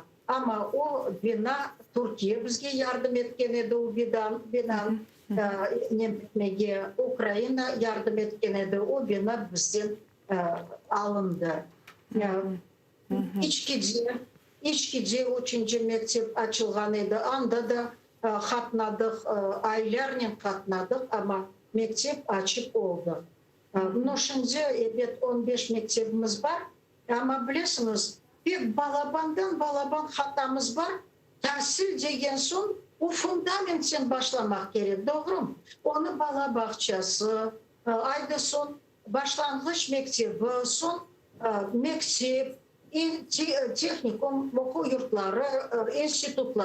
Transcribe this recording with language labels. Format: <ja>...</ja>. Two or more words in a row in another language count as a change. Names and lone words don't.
<crh>Ama o bina Türkiye bizge yardım etken edi o bina nemitmege, Ukrayna yardım etken edi o bina bizden alındı. İçkice 3. mektep açılgan edi. Anda da katnadık, aylarla katnadık ama mektep açık oldu. Şimdi evet 15 mektebimiz var ama bilirsiniz bir balaban hatamız var. Tahsil degen son o fundamentten başlamak gerek, doğru mu? Onu bala bahçesi, ayda son başlangıç mektebi, son mektep, teknikum, okul yurtları, institutlar.</crh>